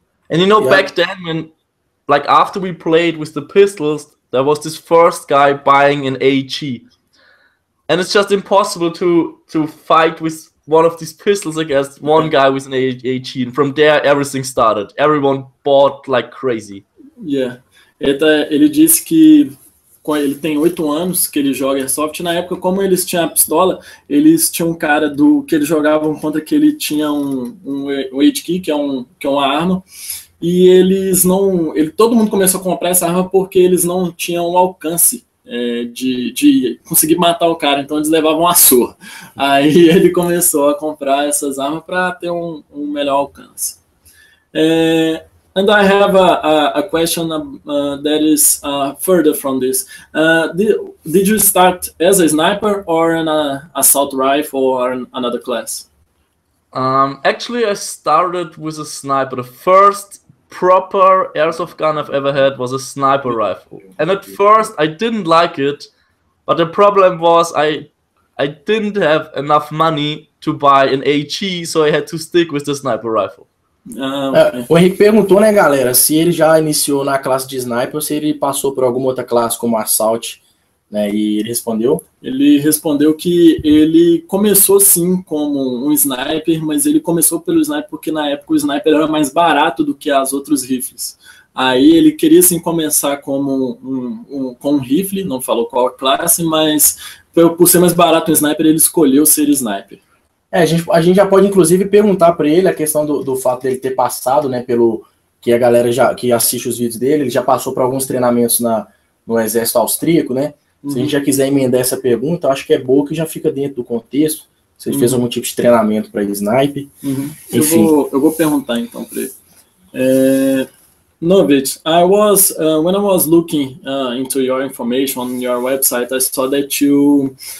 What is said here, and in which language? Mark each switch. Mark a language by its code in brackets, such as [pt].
[en] And back then, when after we played with the pistols, there was this first guy buying an AG, and it's just impossible to fight with one of these pistols against one guy with an AG. And from there, everything started. Everyone bought like crazy. [pt] Yeah, ele disse que ele tem 8 anos que ele joga Airsoft. Na época, como eles tinham a pistola, eles tinham um cara que eles jogavam contra, que ele tinha um HK, que é uma arma, e todo mundo começou a comprar essa arma porque eles não tinham o alcance de conseguir matar o cara, então eles levavam a surra. Aí ele começou a comprar essas armas para ter um melhor alcance. [en] And I have a question that is further from this. Did you start as a sniper or an assault rifle or another class? Actually, I started with a sniper. The first proper airsoft gun I've ever had was a sniper rifle. And at first, I didn't like it, but the problem was I didn't have enough money to buy an AG, so I had to stick with the sniper rifle. Okay. [pt] O Henrique perguntou, né, galera, se ele já iniciou na classe de sniper ou se ele passou por alguma outra classe como assault, né, e ele respondeu? Ele respondeu que ele começou sim como um sniper, mas ele começou pelo sniper porque na época o sniper era mais barato do que as outros rifles. Aí ele queria sim começar como com um rifle, não falou qual classe, mas por ser mais barato o sniper, ele escolheu ser sniper. A gente já pode, inclusive, perguntar para ele a questão do fato dele ter passado, né, pelo que a galera que assiste os vídeos dele, ele já passou por alguns treinamentos no exército austríaco, né? Se a gente já quiser emendar essa pergunta, eu acho que é boa, que já fica dentro do contexto. Se ele fez algum tipo de treinamento para sniper. Enfim. Eu vou perguntar então para ele. [en] Novritsch, when I was looking into your information on your website, I saw that you